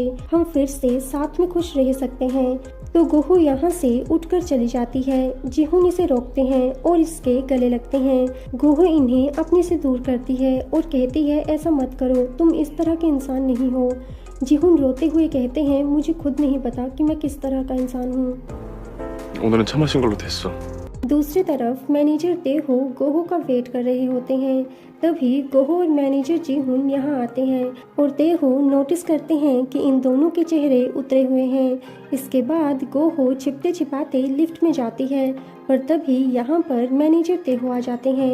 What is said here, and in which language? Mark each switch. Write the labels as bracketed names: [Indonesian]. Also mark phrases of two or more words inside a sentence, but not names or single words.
[Hindi] हम फिर से साथ में खुश रह सकते हैं। तो गोहो यहाँ से उठकर चली जाती है। जीहुन इसे रोकते हैं और इसके गले लगते हैं। गोहो इन्हें अपने से दूर करती है और कहती है ऐसा मत करो, तुम इस तरह के इंसान नहीं हो। जीहुन रोते हुए कहते हैं मुझे खुद नहीं पता कि मैं किस तरह का इंसान हूँ। [Korean] 오늘은 차 마신 걸로 됐어. [Hindi] दूसरी तरफ मैनेजर तेहो गोहो का वेट कर रहे होते हैं। तभी गोहो और मैनेजर जीहुन यहाँ आते हैं और तेहो नोटिस करते हैं कि इन दोनों के चेहरे उतरे हुए हैं। इसके बाद गोहो छिपते छिपाते लिफ्ट में जाती है पर तभी यहाँ पर मैनेजर तेहो आ जाते हैं।